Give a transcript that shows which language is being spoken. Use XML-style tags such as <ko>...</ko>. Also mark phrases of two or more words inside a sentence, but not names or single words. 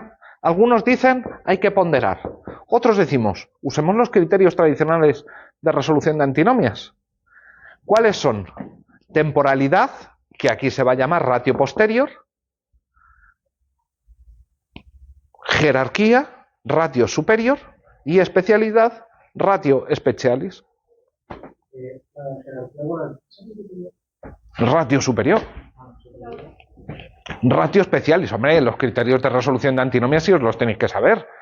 <es>Algunos dicen, hay que ponderar. Otros decimos, usemos los criterios tradicionales de resolución de antinomias. ¿Cuáles son? Temporalidad, que aquí se va a llamar</es> <la>ratio posterior.</la> <es>Jerarquía,</es> <la>ratio superior.</la> <es>Y especialidad,</es> <la>ratio specialis. Ratio superior. Ratio specialis.</la> <es>Hombre, los criterios de resolución de antinomias sí os los tenéis que saber.</es>